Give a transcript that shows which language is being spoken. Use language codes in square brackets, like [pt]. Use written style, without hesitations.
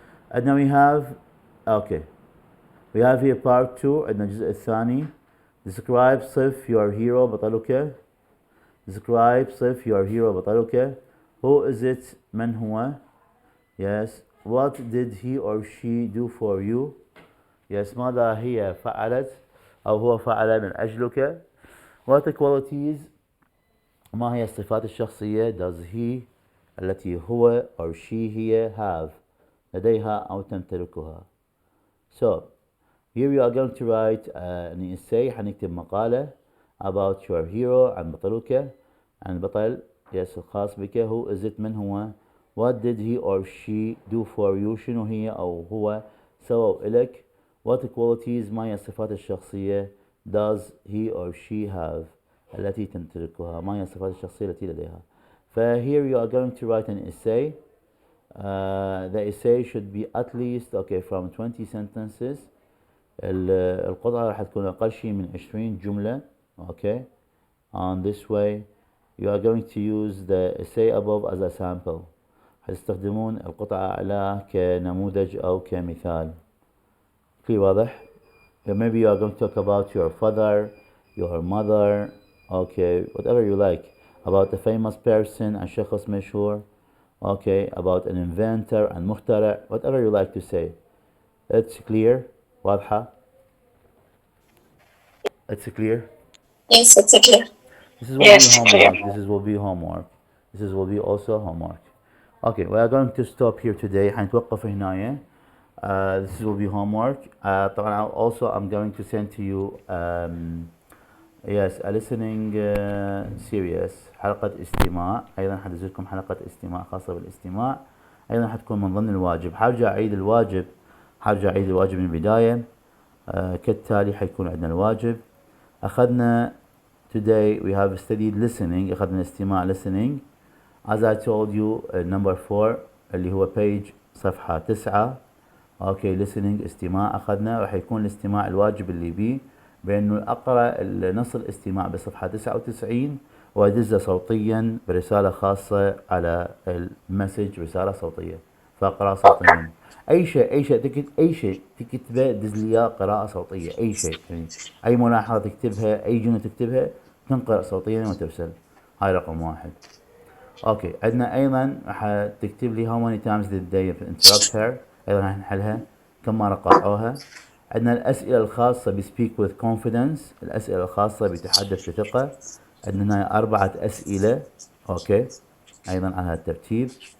[en] And now we have okay we have here part 2 [ar] عندنا الجزء الثاني. [en] Describe صف your hero بطلك. Describe صف your hero بطلك. Who is it [ar] من هو? [en] Yes. What did he or she do for you? Yes. [ar] ماذا هي فعلت أو هو فعل من أجلك? [en] What qualities [ar] ما هي الصفات الشخصية [en] does he [ar] التي هو [en] or she [ar] هي have لديها أو تمتلكها. [en] So here we are going to write an essay. [ar] حنكتب مقالة [en] about your hero [ar] عن بطلك عن البطل yes الخاص بك. [en] Who is it [ar] من هو? [en] What did he or she do for you? [ar] شنو هي أو هو سووا إلك؟ [en] What qualities [ar] ما هي الصفات الشخصية [en] does he or she have [ar] التي تمتلكها؟ ما هي الصفات الشخصية التي لديها؟ [en] here you are going to write an essay. The essay should be at least okay from 20 sentences. [ar] القطعة راح تكون أقل شيء من 20 جملة. [en] Okay. On this way you are going to use the essay above as a sample. [ar] حتستخدمون القطعة أعلى كنموذج أو كمثال. في واضح؟ [en] Maybe you are going to talk about your father, your mother, okay, whatever you like. About a famous person, a [ar] شخص مشهور, [en] okay, about an inventor, and مخترع, whatever you like to say. It's clear? واضحة? It's clear? Yes, it's clear. This is will be Yes, clear. homework. This is will be homework. This is will be also homework. Okay, we are going to stop here today. [ar] حنتوقف هنا. [en] This will be homework. طبعا also I'm going to send to you yes a listening series [ar] حلقة استماع. أيضا حدز لكم حلقة استماع خاصة بالاستماع. أيضا حتكون من ضمن الواجب. حرجع أعيد الواجب من البداية. كالتالي حيكون عندنا الواجب. [en] أخذنا today we have studied listening. [ar] أخذنا استماع listening. [en] As I told you number 4 اللي هو page صفحة 9. [ar] اوكي listening استماع أخذنا. راح يكون الاستماع الواجب اللي بيه بأنه أقرأ نص الاستماع بصفحة 99 وأدزه صوتيا برسالة خاصة على المسج رسالة صوتية فأقرأ صوتيا. أي شيء تكتبه دز لي قراءة صوتية. أي شيء يعني أي ملاحظة تكتبها أي جملة تكتبها تنقرأ صوتيا وترسل. هاي رقم 1. اوكي عندنا ايضا راح تكتب لي [en] how many times did they interrupt her. [ar] ايضا راح نحلها كم مرة قاطعوها. عندنا الاسئلة الخاصة ب [en] speak with confidence. [ar] الاسئلة الخاصة بتحدث بثقة. عندنا هنا 4 اسئلة. اوكي ايضا على هذا الترتيب.